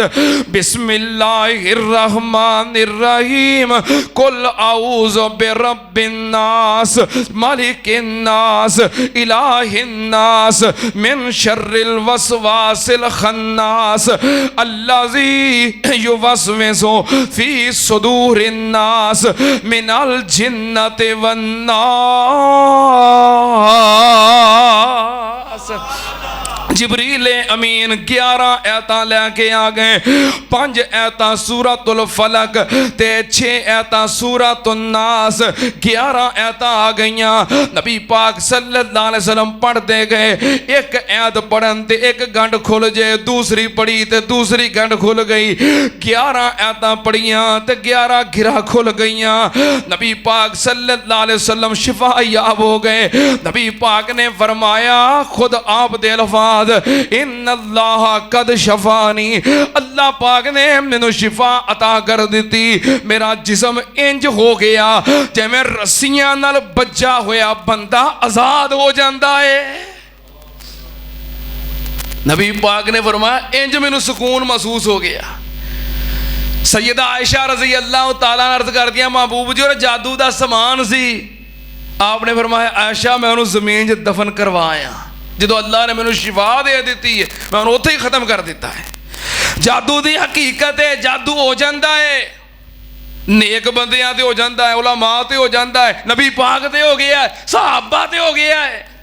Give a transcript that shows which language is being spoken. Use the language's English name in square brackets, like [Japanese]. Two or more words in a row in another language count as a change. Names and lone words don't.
[Arabic] بسم الله الرحمن الرحيم قل أعوذ برب الناس ملك الناس إله الناس من شر الوسواس الخناس الذي يوسوس في صدور الناس من الجنة والناس. [Punjabi] جبریل امین 11 آیتاں لیکے آ گئے. 5 آیتاں سورۃ الفلق تے 6 آیتاں سورۃ الناس، 11 آیتاں آ گئیاں. نبی پاک [Arabic] صلى الله عليه وسلم [Punjabi] پڑھتے گئے. ایک آیت پڑھن تے ایک گنڈھ کھل جائے، دوسری پڑھی تے دوسری گنڈھ کھل گئی. 11 آیتاں پڑھیاں تے 11 گرہ کھل گئیاں. نبی پاک [Arabic] صلى الله عليه وسلم [Punjabi] شفا یاب ہو گئے. نبی پاک نے فرمایا، خود آپ دے الفاظ [Arabic] إن الله قد شفاني, [Punjabi] اللہ پاک نے مینوں شفا عطا کر دی. میرا جسم انج ہو گیا جیویں رسیاں نال بجھا ہویا بندہ آزاد ہو جاتا ہے. نبی پاک نے فرمایا انج مینوں سکون محسوس ہو گیا. सैयदा आयशा [Arabic] رضي الله تعالى [Punjabi] عرض کر دیا، محبوب جی اور جادو کا سامان سی. آپ نے فرمایا عائشہ میں انہوں نے زمین چ دفن کروایا. جو اللہ نے مینوں شفا دے دی ہے میں انہوں نے اوتھے ہی ختم کر دتا ہے. جادو کی حقیقت ہے، جادو ہو جاتا ہے نیک بندیاں تے ہو جاتا ہے، علما تے ہو جاتا ہے، نبی پاک تے ہو گیا ہے، صحابہ تے ہو گیا ہے.